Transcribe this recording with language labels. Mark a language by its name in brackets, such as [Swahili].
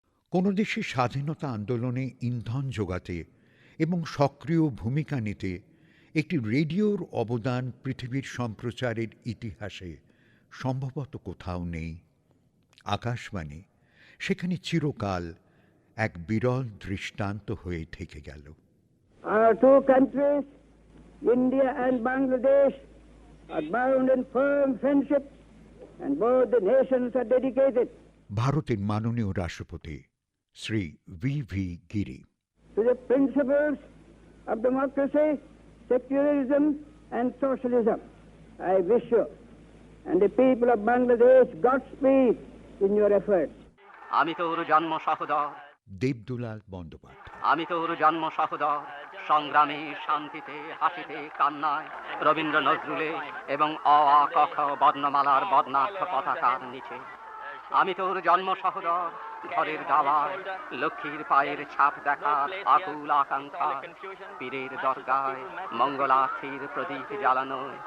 [Bangla] কোন দেশের স্বাধীনতা আন্দোলনে ইন্ধন যোগাতে এবং সক্রিয় ভূমিকা নিতে একটি রেডিওর অবদান পৃথিবীর সম্প্রচারের ইতিহাসে সম্ভবত কোথাও নেই। আকাশবাণী সেখানে চিরকাল এক বিরল দৃষ্টান্ত হয়ে থেকে গেল। [English] Our two countries, India and Bangladesh, are bound in firm friendship, and both the nations are dedicated. [Bangla] ভারতের মাননীয় রাষ্ট্রপতি Shri V V Giri. [English] to the principles of democracy, secularism and socialism. I wish you and the people of Bangladesh Godspeed in your efforts. [Bangla] আমি তোর জন্ম সহোদর, দেবদুলাল বন্দ্যোপাধ্যায়। আমি তোর জন্ম সহোদর, সংগ্রামে শান্তিতে হাসিতে কান্নায়, রবীন্দ্র নজরুলে এবং অ আ ক খ বর্ণমালার বর্ণাঢ্য পতাকার নিচে। আমি তোর জন্ম সহোদর, ঘরের দাওয়ায় লক্ষ্মীর পায়ের ছাপ দেখার আকুল আকাঙ্ক্ষা, পীরের দরগায় মঙ্গলার্থীর প্রদীপ জ্বালানো।